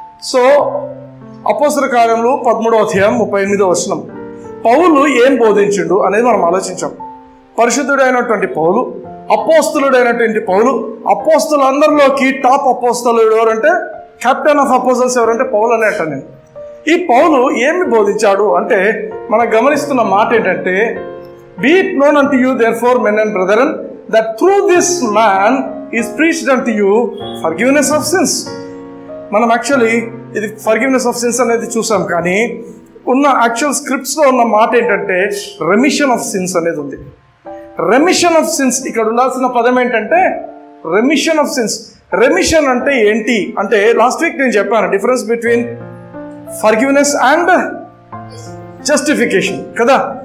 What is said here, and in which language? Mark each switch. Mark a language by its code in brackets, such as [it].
[te] So అపోస్తల కార్యములు 13వ అధ్యాయం 38వ వచనం. పౌలు ఏం బోధించిండు అనేది మనం ఆలోచించాం. పరిశుద్ధుడైనటువంటి పౌలు, అపోస్తలుడైనటువంటి పౌలు, అపోస్తలందరిలోకి టాప్ అపోస్తలుడు ఎవరంటే, [en] captain of apostles [te] ఎవరంటే పౌలు అనే అంటాను నేను. ఈ పౌలు ఏమి బోధించాడు అంటే, మనం గమనిస్తున్న మాట ఏంటంటే, [en] Be it known unto you therefore men and brethren that through this man is preached unto you forgiveness of sins. [te] మనం యాక్చువల్లీ ఇది [en] forgiveness of since [te] అనేది చూసాం, కానీ ఉన్న యాక్చువల్ స్క్రిప్ట్స్లో ఉన్న మాట ఏంటంటే [en] remission of sins [te] అనేది ఉంది. [en] remission of sins, [te] ఇక్కడ ఉండాల్సిన పదం ఏంటంటే రెమిషన్ ఆఫ్ సిన్స్. రెమిషన్ అంటే ఏంటి అంటే, [en] last week [te] నేను చెప్పాను [en] difference between forgiveness and justification [te] కదా.